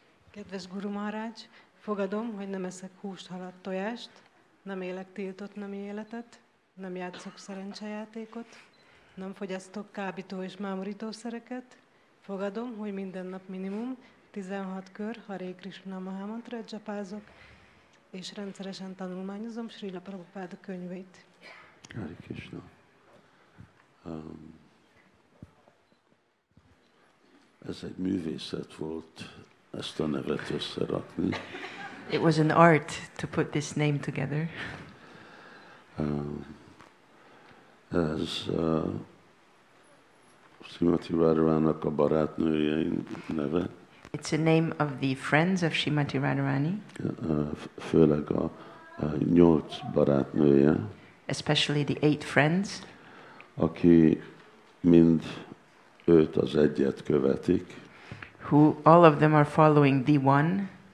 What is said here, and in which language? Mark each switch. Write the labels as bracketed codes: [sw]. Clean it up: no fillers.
[hu] Kedves Guru Maharaj, fogadom, hogy nem eszek húst, halat, tojást, nem élek tiltott nem életet, nem játszok szerencsejátékot, nem fogyasztok kábító és mámorítószereket, fogadom, hogy minden nap minimum 16 kör Hare Krishna Mahamantrát dzsapázok, és rendszeresen tanulmányozom Srila Prabhupáda könyveit. Hare Krishna. Ez egy művészet volt ezt a nevet összerakni. [en] It was an art to put this name together. [hu] Ez Śrīmatī Rādhārāṇīnak a barátnője neve. [en] It's a name of the friends of Śrīmatī Rādhārāṇī. [hu] Főleg a 8 barátnője. [en] Especially the 8 friends. [hu] Aki mind őt az egyet követik. [en] Who all of them are following the one.